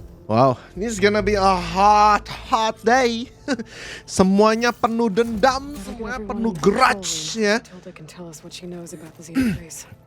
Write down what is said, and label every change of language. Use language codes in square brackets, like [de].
[en] Wow, this is gonna be a hot day. [id] Semuanya penuh dendam, semuanya penuh grudge ya. [en] Tilda can tell us what she knows about the Xena race.